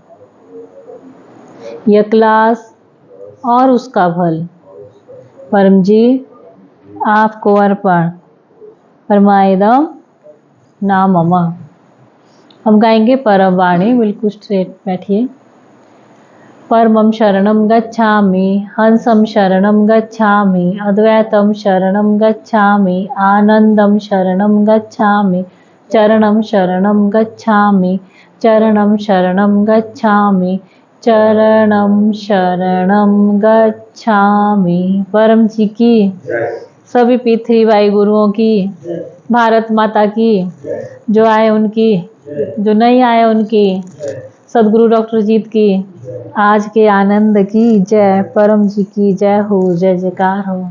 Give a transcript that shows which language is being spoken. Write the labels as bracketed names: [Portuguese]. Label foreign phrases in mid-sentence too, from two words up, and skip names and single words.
[Hindi] यह क्लास और उसका फल परम जी आपको अर्पण। [Sanskrit] परमायदम नाम मम। [Hindi] हम गाएंगे परम वाणी। बिल्कुल स्ट्रेट बैठिए। [Sanskrit] परमं शरणं गच्छामि, हंसं शरणं गच्छामि, अद्वैतं शरणं गच्छामि, आनंदं शरणं गच्छामि, चरणं शरणं गच्छामि, चरणं शरणं गच्छामि, चरणं शरणं गच्छामि। [Hindi] परम जी की, सभी P3Y गुरुओं की, भारत माता की, जो आए उनकी, जो नहीं आए उनकी, सदगुरु डॉक्टर जीत की, आज के आनंद की जय। परम जी की जय हो, जय जयकार हो।